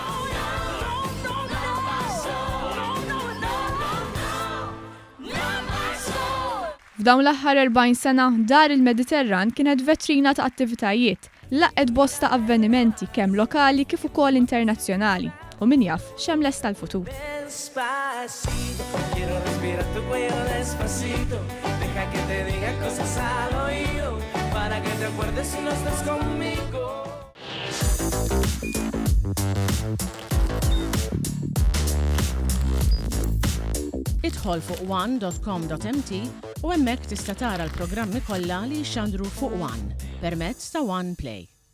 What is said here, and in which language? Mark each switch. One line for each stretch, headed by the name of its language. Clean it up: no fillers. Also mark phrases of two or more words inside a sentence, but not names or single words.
Maltese: F'dawn l-aħħar 40 sena, Dar il-Mediterran kienet vetrina ta' attivitajiet, laqgħet bosta avvenimenti kemm lokali kif ukoll internazzjonali. U min jaf x'hemm lest tal-futur.
Spanish: Deja que te diga cosas al oído para que te acuerdes si no estás conmigo.
Maltese: Idħol fuq one.com.mt u hemmhekk tista' tara l-programmi kollha li jxandru fuq One permezz ta' One Play.